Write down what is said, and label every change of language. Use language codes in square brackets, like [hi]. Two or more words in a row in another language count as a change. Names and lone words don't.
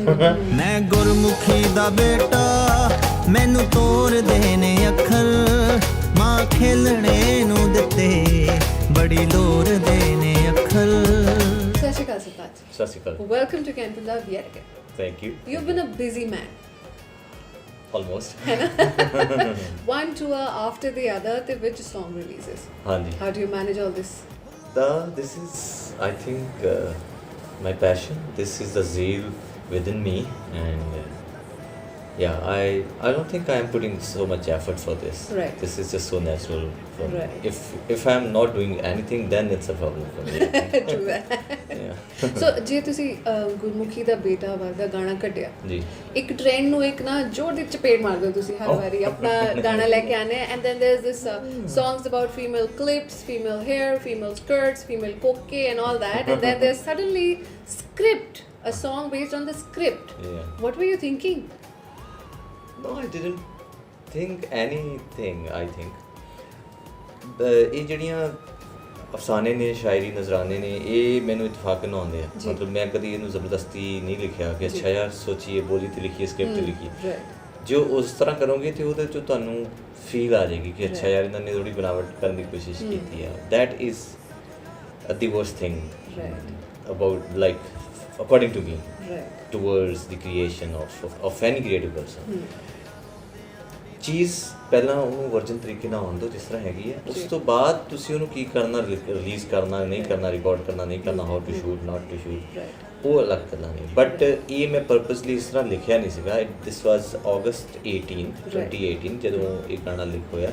[pa] ਮੈਂ ਗੁਰਮੁਖੀ ਦਾ ਬੇਟਾ ਮੈਨੂੰ ਤੋਰ ਦੇ ਨੇ ਅੱਖਰ, ਮਾਂ ਖੇਲਣੇ ਨੂੰ ਦਿੱਤੇ ਬੜੀ ਲੋਰ ਦੇ ਨੇ ਅੱਖਰ। ਸਤਿ ਸ਼੍ਰੀ ਅਕਾਲ ਸਰਤਾਜ। ਸਤਿ ਸ਼੍ਰੀ ਅਕਾਲ। [en] Welcome to Can Punjab yet again. thank you. you have been a busy man almost one tour after the other ਤੇ which song releases? [pa] ਹਾਂਜੀ। [en] How do you manage all this? This is I think my passion. This is the zeal within me, and yeah, I don't think I am putting so much effort for this. Right. This is just so natural for me. Right. If I am not doing anything, then it's a problem for me. True that. Yeah. [pa] So ਜੇ ਤੁਸੀਂ ਗੁਰਮੁਖੀ ਦਾ ਬੇਟਾ ਵਰਗਾ ਗਾਣਾ ਕੱਢਿਆ, ਜੀ, ਇੱਕ ਟ੍ਰੈਂਡ ਨੂੰ ਇੱਕ ਨਾ ਜ਼ੋਰ ਦੀ ਚਪੇੜ ਮਾਰ ਦਿਓ ਤੁਸੀਂ ਹਰ ਵਾਰੀ ਆਪਣਾ ਗਾਣਾ ਲੈ ਕੇ ਆਨੇ। [en] and then there is this songs about female clips, female hair, female skirts, female coke and all that, and then there's suddenly script, a song based on the script. Yeah. What were you thinking? No, I didn't think anything. I think [pa] ਇਹ ਜਿਹੜੀਆਂ ਅਫਸਾਨੇ ਨੇ, ਸ਼ਾਇਰੀ, ਨਜ਼ਰਾਨੇ ਨੇ, ਇਹ ਮੈਨੂੰ ਇਤਫਾਕ ਨਾਲ ਆਉਂਦੇ ਆ। ਮਤਲਬ ਮੈਂ ਕਦੀ ਇਹਨੂੰ ਜ਼ਬਰਦਸਤੀ ਨਹੀਂ ਲਿਖਿਆ ਕਿ ਅੱਛਾ ਯਾਰ ਸੋਚੀਏ, ਬੋਲੀ ਤੇ ਲਿਖੀਏ, ਸਕ੍ਰਿਪਟ ਤੇ ਲਿਖੀਏ। ਜੋ ਉਸ ਤਰ੍ਹਾਂ ਕਰੋਗੇ ਤੇ ਉਹਦੇ 'ਚੋਂ ਤੁਹਾਨੂੰ ਫੀਲ ਆ ਜਾਏਗੀ ਕਿ ਅੱਛਾ ਯਾਰ ਇਹਨਾਂ ਨੇ ਥੋੜੀ ਬਣਾਵਟ ਕਰਨ ਦੀ ਕੋਸ਼ਿਸ਼ ਕੀਤੀ ਆ। [en] that is the worst thing about like according to me towards the creation of any creative person. [pa] ਚੀਜ਼ ਪਹਿਲਾਂ ਉਹਨੂੰ ਵਰਜਨ ਤਰੀਕੇ ਨਾਲ ਆਉਣ ਦਿਓ ਜਿਸ ਤਰ੍ਹਾਂ ਹੈਗੀ ਹੈ। ਉਸ ਤੋਂ ਬਾਅਦ ਤੁਸੀਂ ਉਹਨੂੰ ਕੀ ਕਰਨਾ, ਰਿਲੀਜ਼ ਕਰਨਾ ਨਹੀਂ ਕਰਨਾ, ਰਿਕਾਰਡ ਕਰਨਾ ਨਹੀਂ ਕਰਨਾ, [en] how to shoot, not to shoot, [pa] ਉਹ ਅਲੱਗ ਗੱਲਾਂ ਨੇ। ਬਟ ਇਹ ਮੈਂ ਪਰਪਸਲੀ ਇਸ ਤਰ੍ਹਾਂ ਲਿਖਿਆ ਨਹੀਂ ਸੀਗਾ। [en] this was [pa] August 18th 2018 ਜਦੋਂ ਇਹ ਗਾਣਾ ਲਿਖ ਹੋਇਆ।